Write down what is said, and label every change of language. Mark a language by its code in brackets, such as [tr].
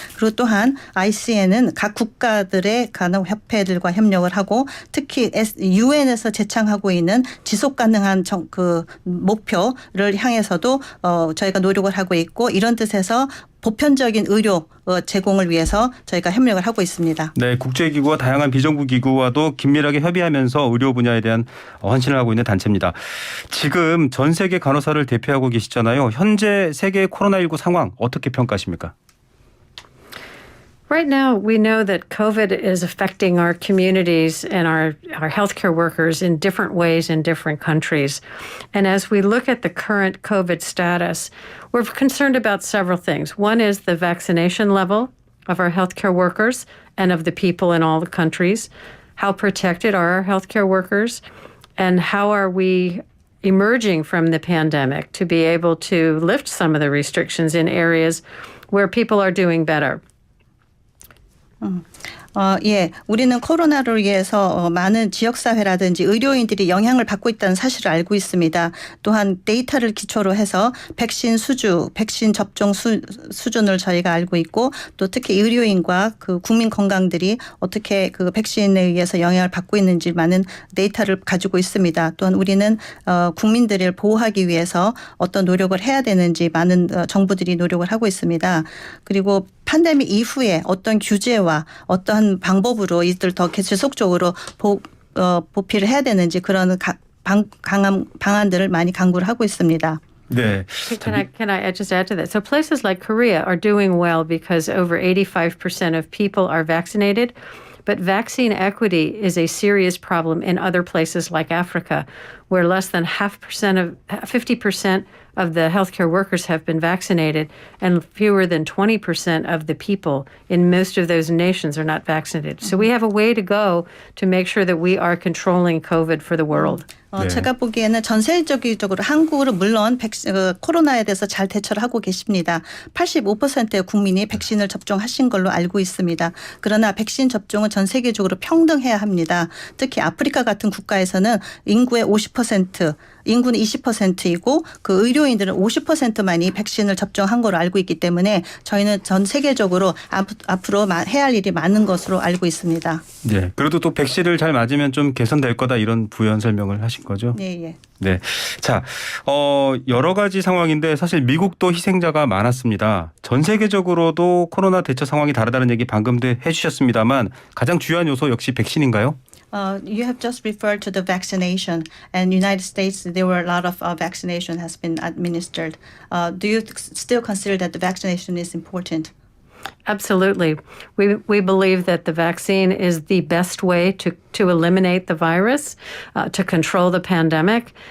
[ko] 그리고 또한 ICN은 각 국가들의 간호협회들과 협력을 하고 특히 UN에서 제창하고 있는 지속가능한 그 목표를 향해서도 저희가 노력을 하고 있고 이런 뜻에서 보편적인 의료 제공을 위해서 저희가 협력을 하고 있습니다. 네, 국제기구와 다양한 비정부 기구와도 긴밀하게 협의하면서 의료 분야에 대한 헌신을 하고 있는 단체입니다. 지금 전 세계 간호사를 대표하고 계시잖아요. 현재 세계 코로나19 상황 어떻게 평가하십니까? [en] Right now, we know that COVID is affecting our communities and our healthcare workers in different ways in different countries. And as we look at the current COVID status, we're concerned about several things. One is the vaccination level of our healthcare workers and of the people in all the countries. How protected are our healthcare workers? And how are we emerging from the pandemic to be able to lift some of the restrictions in areas where people are doing better? [ko] 예, 우리는 코로나로 인해서 많은 지역사회라든지 의료인들이 영향을 받고 있다는 사실을 알고 있습니다. 또한 데이터를 기초로 해서 백신 접종 수준을 저희가 알고 있고 또 특히 의료인과 그 국민 건강들이 어떻게 그 백신에 의해서 영향을 받고 있는지 많은 데이터를 가지고 있습니다. 또한 우리는 국민들을 보호하기 위해서 어떤 노력을 해야 되는지 많은 정부들이 노력을 하고 있습니다. 그리고 팬데믹 이후에 어떤 규제와 어떠한 방법으로 이들 더 지속적으로 보필을 해야 되는지 그런 강한 방안들을 많이 강구를 하고 있습니다. 네. [en] Can I just add to that? So places like Korea are doing well because over 85% of people are vaccinated. But vaccine equity is a serious problem in other places like Africa, where less than 50% of the healthcare workers have been vaccinated, and fewer than 20% of the people in most of those nations are not vaccinated. So we have a way to go to make sure that we are controlling COVID for the world. [ko] 네. 제가 보기에는 전 세계적으로 한국은 물론 코로나에 대해서 잘 대처를 하고 계십니다. 85%의 국민이 백신을 접종하신 걸로 알고 있습니다. 그러나 백신 접종은 전 세계적으로 평등해야 합니다. 특히 아프리카 같은 국가에서는 인구의 50%, 인구는 20%이고 그 의료인들은 50%만이 백신을 접종한 걸로 알고 있기 때문에 저희는 전 세계적으로 앞으로 해야 할 일이 많은 것으로 알고 있습니다. 네, 그래도 또 백신을 잘 맞으면 좀 개선될 거다 이런 부연 설명을 하신 거죠? 네, 예. 네, 자, 여러 가지 상황인데 사실 미국도 희생자가 많았습니다. 전 세계적으로도 코로나 대처 상황이 다르다는 얘기 방금도 해주셨습니다만 가장 주요한 요소 역시 백신인가요? [en] You have just referred to the vaccination, and United States there were a lot of vaccination has been administered. Do you still consider that the vaccination is important? Absolutely. We believe that the vaccine is the best way to eliminate the virus, to control the pandemic.